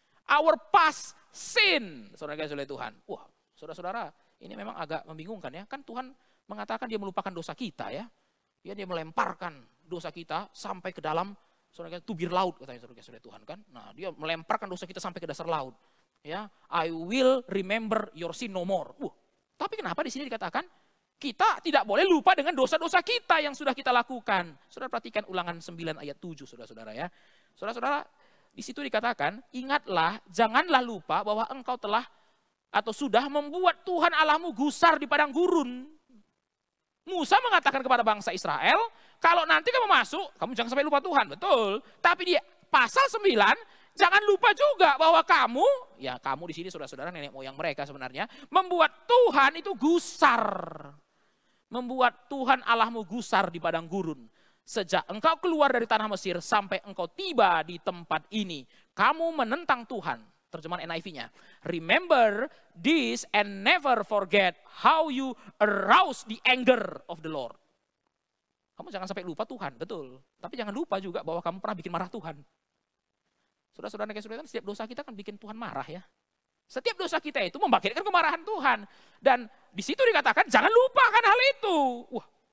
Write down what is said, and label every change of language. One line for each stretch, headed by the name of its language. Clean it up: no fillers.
English: Our past sin,
Indonesian: saudara kasih oleh Tuhan. Wah, saudara-saudara, ini memang agak membingungkan ya. Kan Tuhan mengatakan dia melupakan dosa kita ya. Dia melemparkan dosa kita sampai ke dalam saudara tubir laut katanya saudara kasih oleh Tuhan kan. Nah, dia melemparkan dosa kita sampai ke dasar laut.
English: Ya, I will remember your sin no more.
Indonesian: Tapi kenapa di sini dikatakan kita tidak boleh lupa dengan dosa-dosa kita yang sudah kita lakukan. Saudara perhatikan Ulangan 9 ayat 7 saudara-saudara ya. Saudara-saudara, di situ dikatakan, ingatlah, janganlah lupa bahwa engkau telah atau sudah membuat Tuhan Allahmu gusar di padang gurun. Musa mengatakan kepada bangsa Israel, kalau nanti kamu masuk, kamu jangan sampai lupa Tuhan, betul. Tapi di pasal 9, jangan lupa juga bahwa kamu di sini saudara-saudara nenek moyang mereka sebenarnya, membuat Tuhan itu gusar. Membuat Tuhan Allahmu gusar di padang gurun. Sejak engkau keluar dari tanah Mesir sampai engkau tiba di tempat ini, kamu menentang Tuhan. Terjemahan NIV-nya.
English: Remember this and never forget how you arouse the anger of the Lord.
Indonesian: Kamu jangan sampai lupa Tuhan, betul. Tapi jangan lupa juga bahwa kamu pernah bikin marah Tuhan. Saudara-saudara yang saudara, setiap dosa kita kan bikin Tuhan marah ya. Setiap dosa kita itu membangkitkan kemarahan Tuhan. Dan di situ dikatakan jangan lupakan hal itu. Wah.